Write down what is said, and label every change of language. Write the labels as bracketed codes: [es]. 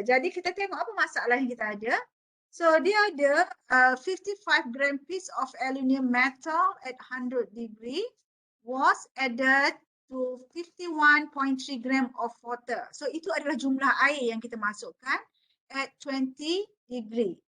[ms] Jadi kita tengok apa masalah yang kita ada. [en] So dia ada 55 gram piece of aluminium metal at 100 degree was added to 51.3 gram of water. [ms] So itu adalah jumlah air yang kita masukkan [en] at 20 degree.